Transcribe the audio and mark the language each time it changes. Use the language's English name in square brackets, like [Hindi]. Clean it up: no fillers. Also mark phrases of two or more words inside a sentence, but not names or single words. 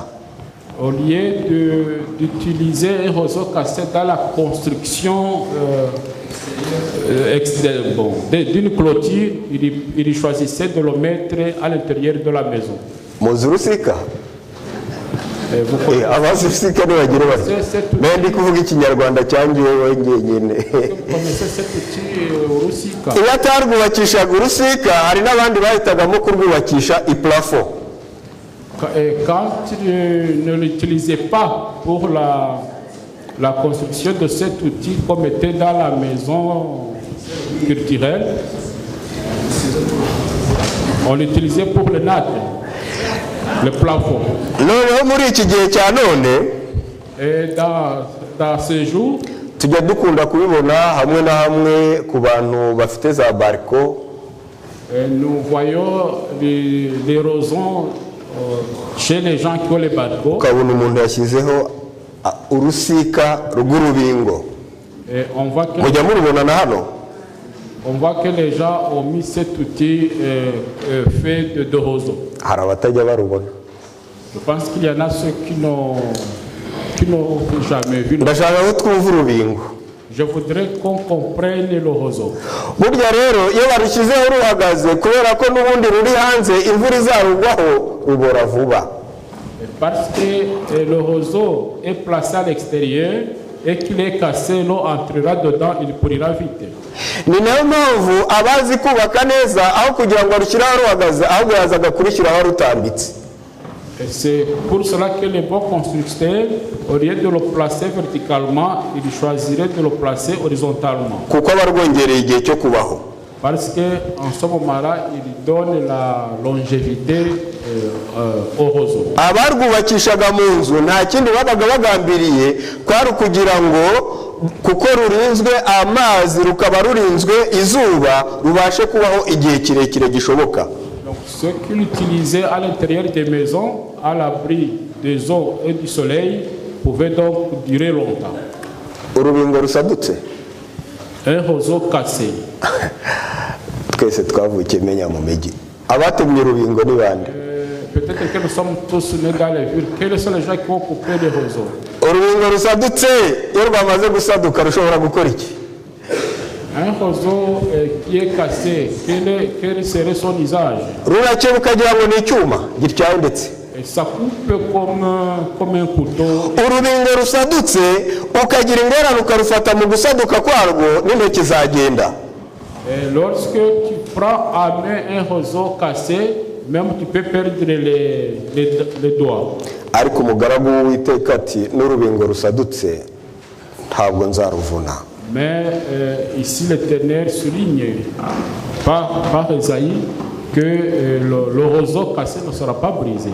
[French] au lieu d'utiliser un roseau cassé dans la construction d'une clôture, il choisissait de le mettre à l'intérieur de la maison. [Kinyarwanda] Muzi urusika? Abazi urusika ntibagire bati ndi kuvuga ikinyarwanda cyangiwe wenyine. Iyo atarwubakishaga urusika hari n'abandi bahitagamo kurwubakisha iplafo. [French] Quand il ne l'utilisait pas pour la construction de cet outil comme était dans la maison culturelle, on l'utilisait pour le nat, le plafond. Et dans ce jour, [Kinyarwanda] tujya dukunda kubibona hamwe na hamwe ku bantu bafite za bariko. [French] Nous voyons les roseaux chez les gens qui ont les barcos. [Kinyarwanda] Ukabona umuntu yashyizeho urusika rw'urubingo. Mujya murubona na hano? [French] On voit que les gens ont mis cet outil fait de roseaux. [Kinyarwanda] Hari abatajya barubona. [French] Je pense qu'il y en a ceux qui n'ont jamais vu. [Kinyarwanda] Ndashaka ko twumva urubingo. [French] Je voudrais qu'on comprenne le roseau. [Kinyarwanda] Burya rero iyo barushyizeho ruhagaze kubera ko n'ubundi ruri hanze imvura izarugwaho rubora vuba. [French] Parce que le roseau est placé à l'extérieur et qu'il est cassé, l'eau entrera dedans, il pourrira vite. [Kinyarwanda] Ni nayo mpamvu abazi kubaka neza aho kugira ngo arushyiraho ruhagaze ahubwo yazaga kurishyiraho rutambitse. [French] C'est pour cela que les bons constructeurs, au lieu de le placer verticalement, ils choisiraient de le placer horizontalement. [Kinyarwanda] Kuko barwongereye igihe cyo kubaho. [French] Parce qu'en ce moment-là, il donne la longévité au roseau. [Kinyarwanda] Abarwubakishaga mu nzu nta kindi babaga bagambiriye kwari kugira ngo kuko rurinzwe amazi rukaba rurinzwe izuba rubashe kubaho igihe kirekire gishoboka. [French] Donc ceux qui l'utilisaient à l'intérieur des maisons, à l'abri des eaux et du soleil, pouvaient donc durer longtemps. [Kinyarwanda] Urubingo rusadutse. [French] Un roseau cassé. [Kinyarwanda] Twese twavukiye menya mu migi. Abatemye urubingo ni bande? [French] Peut-être que nous sommes tous nés dans les villes. Quels sont les gens qui ont coupé les roseaux? [Kinyarwanda] Urubingo rusadutse iyo rwamaze gusaduka rushobora gukora iki? [French] Un roseau qui est cassé, quel serait son usage? [Kinyarwanda] Rurakebuka kugira ngo ni icyuma gityaye ndetse. [French] Ça coupe comme un couteau. [Kinyarwanda] Urubingo rusadutse ukagira ingorane ukarufata mu gusaduka kwarwo n'intoki zagenda. [French] Lorsque tu prends à main un roseau cassé, même tu peux perdre les doigts. [Kinyarwanda] Ariko umugaragu w'Uwiteka ati n'urubingo rusadutse ntabwo nzaruvuna. [French] Mais ici l'Éternel souligne par Esaïe que le roseau cassé ne sera pas brisé.